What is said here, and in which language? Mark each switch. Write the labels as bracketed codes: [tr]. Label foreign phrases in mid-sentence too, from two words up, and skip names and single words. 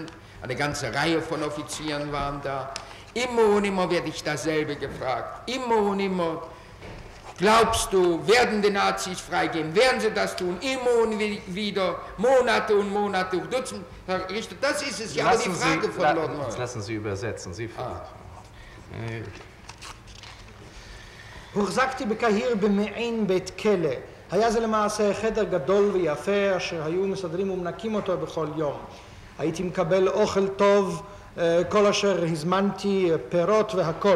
[de] Eine ganze Reihe von Offizieren waren da. Immer und immer werde ich dasselbe gefragt. Immer und immer. Glaubst du, werden die Nazis freigehen? Werden sie das tun? Immer und wieder, Monate und Monate, Dutzend. Herr Richter, das ist es ja, aber die Frage von Lord Moyne. Lassen Sie übersetzen, Sie [he] הוחזקתי בקהיר במעין בית כלא. היה זה למעשה חדר גדול ויפה אשר היו מסדרים ומנקים אותו בכל יום. הייתי מקבל אוכל טוב, כל אשר הזמנתי, פירות והכל.